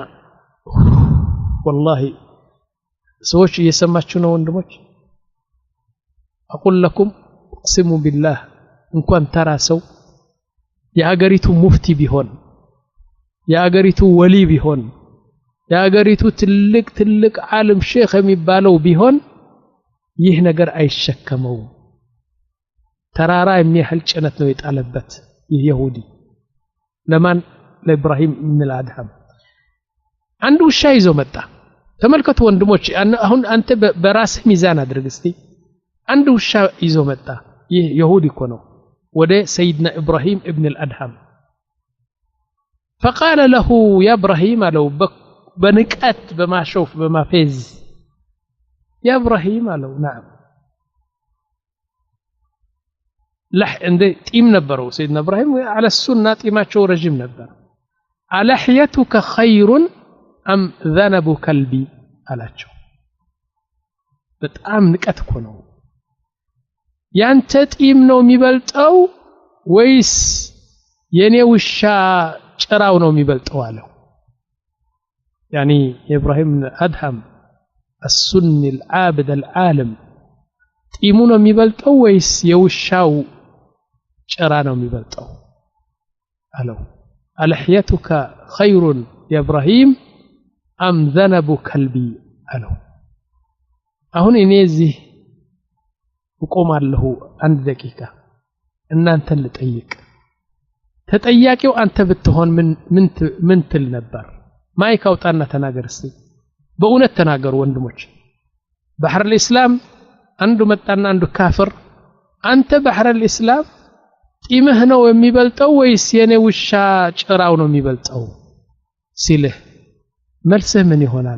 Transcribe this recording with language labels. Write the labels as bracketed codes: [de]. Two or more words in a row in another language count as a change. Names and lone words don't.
[am] ወላሂ ሰዎች እየሰማችሁ ነው ወንድሞች [ar] أقول لكم اقسموا بالله [am] እንኳን ተራ ሰው የአገሪቱ ሙፍቲ ቢሆን የአገሪቱ ወሊ ቢሆን የአገሪቱ ትልቅ ዓለም ሼኽ የሚባለው ቢሆን ይህ ነገር አይሸከመው። ተራራ የሚያህል ጭነት ነው የጣለበት ይህ ይሁዲ። ለማን? ለኢብራሂም ኢብን አልአድሃም። አንድ ውሻ ይዞ መጣ። ተመልከቱ ወንድሞች፣ አሁን አንተ በራስህ ሚዛን አድርግ እስቲ። አንድ ውሻ ይዞ መጣ። ይህ ይሁዲ እኮ ነው ወደ ሰይድና ኢብራሂም ኢብን አልአድሃም። [ar] فقال له يا ابراهيم [am] አለው በንቀት በማሾፍ በማፌዝ [ar] يا ابراهيم [am] አለው نعم እንደ ጢም ነበረው ሰይድና ኢብራሂም [ar] على السنة [am] ጢማቸው ረጅም ነበር። [ar] ألحيتك خير أم ذنب كلبي [am] አላቸው። በጣም ንቀት እኮ ነው። ያንተ ጢም ነው የሚበልጠው ወይስ የኔ ውሻ ጭራው ነው የሚበልጠው አለው። [ar] يعني ابراهيم ادهم السني العابد العالم [am] ጢሙ ነው የሚበልጠው ወይስ የውሻው ጭራ ነው የሚበልጠው አለው። [ar] ألحيتك خير يا ابراهيم أم ذنب كلبي [am] አለው። አሁን እኔ እዚህ እቆማለሁ አንድ ደቂቃ እናንተን ልጠይቅ። ተጠያቂው አንተ ብትሆን ምን ትል ነበር? ማይክ አውጣና ተናገር እስቲ። በእውነት ተናገሩ ወንድሞች። ባህር الاسلام አንዱ መጣና አንዱ ካፍር አንተ ባህር الاسلام ጢምህ ነው የሚበልጠው ወይስ የኔ ውሻ ጭራው ነው የሚበልጠው ሲልህ መልስህ ምን ይሆናል?